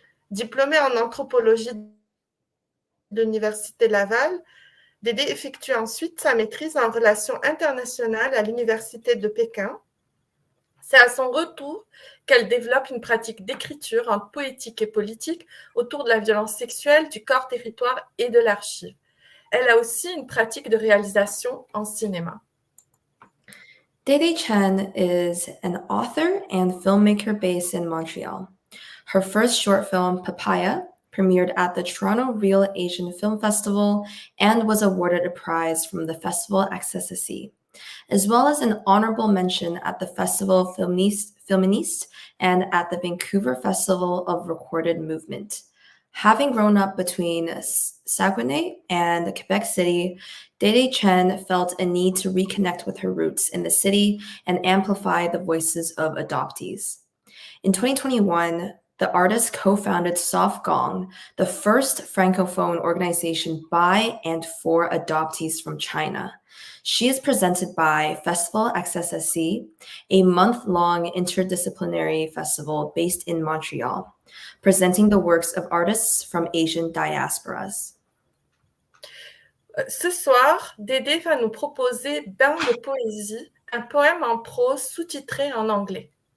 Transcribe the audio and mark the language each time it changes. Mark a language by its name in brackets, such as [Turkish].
[French] Diplômée en anthropologie de l'Université Laval, Dédé effectue ensuite sa maîtrise en relations internationales à l'Université de Pékin. C'est à son retour qu'elle développe une pratique d'écriture entre poétique et politique autour de la violence sexuelle, du corps territoire et de l'archive. Elle a aussi une pratique de réalisation en cinéma. [English] Dédé Chen is an author and filmmaker based in Montreal. Her first short film, Papaya, premiered at the Toronto Real Asian Film Festival and was awarded a prize from the festival Accès, as well as an honorable mention at the Festival Féministe and at the Vancouver Festival of Recorded Movement. Having grown up between Saguenay and Quebec City, Dédé Chen felt a need to reconnect with her roots in the city and amplify the voices of adoptees. In 2021, the artist co-founded Soft Gong, the first francophone organization by and for adoptees from China. She is presented by Festival Accès, a month-long interdisciplinary festival based in Montreal, presenting the works of artists from Asian diasporas. [French] Ce soir, Dédé va nous proposer Bain de Poésie, un poème en prose sous-titré en anglais.